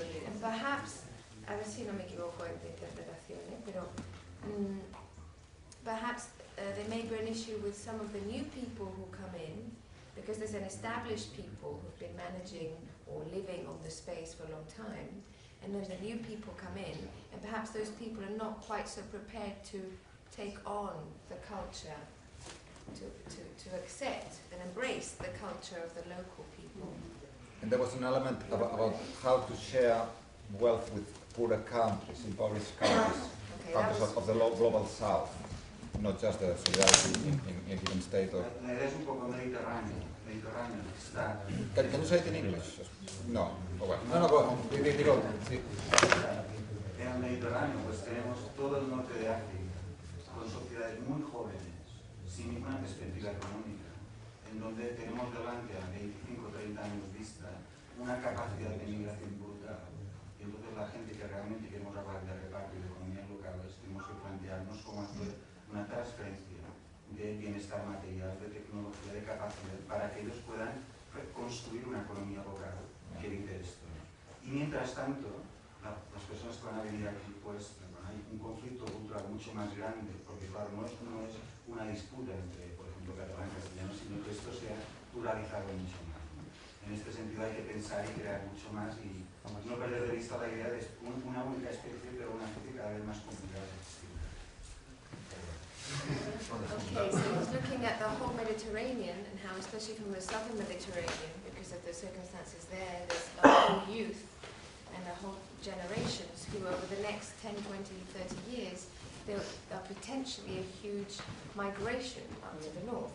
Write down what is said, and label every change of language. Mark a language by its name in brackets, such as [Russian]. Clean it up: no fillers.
[English] And perhaps, [Spanish] a ver si no me equivoco en la interpretación, pero [English] perhaps there may be an issue with some of the new people who come in, because there's an established people who've been managing or living on the space for a long time, and then the new people come in, and perhaps those people are not quite so prepared to take on the culture, to accept and embrace the culture of the local people. And there was an element about how to share wealth with poorer countries, impoverished countries, Okay, countries of the global south, not just the solidarity in a given state. Or [Spanish] La idea es un poco mediterránea, está. [English] can you say it in English? No. Oh, well. No, go on. [Spanish] Digo, sí. En el Mediterráneo pues tenemos todo el norte de África, con sociedades muy jóvenes, sin ninguna perspectiva económica, en donde tenemos delante a 25 o 30 años vista una capacidad de migración brutal. Y entonces la gente que realmente queremos hablar de reparto y de economías locales, tenemos que plantearnos cómo hacer una transferencia de bienestar material, de tecnología, de capacidad, para que ellos puedan construir una economía local que evite esto. Y mientras tanto, las personas que van a venir aquí, pues hay un conflicto cultural mucho más grande, porque claro, no es una disputa entre, por ejemplo, catalán y castellano, sino que esto se ha pluralizado mucho más, ¿no? En este sentido hay que pensar y crear mucho más y no perder de vista la idea de una única especie, pero una especie cada vez más complicada de existir. [English] Okay, so he's looking at the whole Mediterranean and how, especially from the southern Mediterranean, because of the circumstances there, there's a whole youth and a whole generations who over the next 10, 20, 30 years, there are potentially a huge migration up to the north.